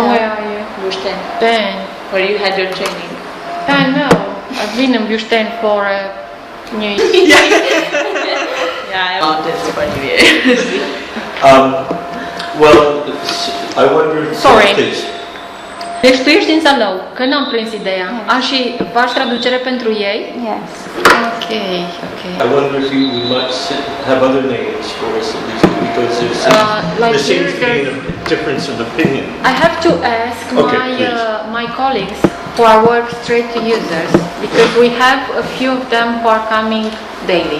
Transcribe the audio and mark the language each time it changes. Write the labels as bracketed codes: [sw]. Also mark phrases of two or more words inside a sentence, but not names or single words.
[en] No. where are you? Bușteni, Then, where you had your training. I know. I've been in Bușten for New Year. Yeah, I mountains for New Year. Well, I wonder... Sorry. Please. [ro] Deci tu ești din Zalău, că n-am prins ideea. Și faci traducere pentru ei? [en] Yes. Okay. I wonder if you would like to have other names for us at least, because like there seems to be here, a difference of opinion. I have to ask Okay, my colleagues who are work straight to users, because we have a few of them who are coming daily.